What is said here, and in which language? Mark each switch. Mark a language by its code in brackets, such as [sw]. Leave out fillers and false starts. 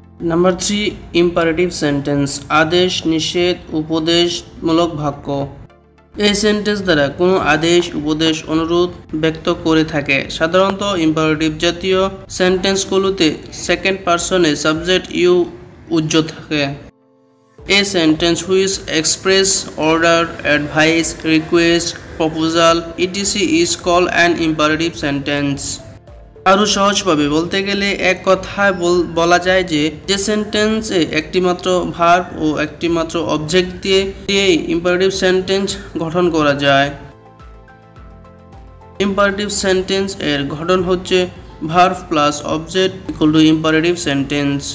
[bn] Number 3 imperative sentence, আদেশ, নিষেধ, উপদেশমূলক বাক্য। এই সেন্টেন্স দ্বারা কোনো আদেশ, উপদেশ, অনুরোধ ব্যক্ত করে থাকে। সাধারণত ইম্পারেটিভ জাতীয় সেন্টেন্সগুলোতে সেকেন্ড পারসনে সাবজেক্ট ইউ উজ্জ্বল থাকে। [en] A sentence which express order, advice, request, proposal, etc. is called an imperative sentence. [bn] আরও সহজভাবে বলতে গেলে এক কথায় বলা যায় যে সেন্টেন্সে একটিমাত্র ভার্ব ও একটিমাত্র অবজেক্ট দিয়ে ইম্পারেটিভ সেন্টেন্স গঠন করা যায়। ইম্পারেটিভ সেন্টেন্স এর গঠন হচ্ছে verb plus object equal to imperative sentence.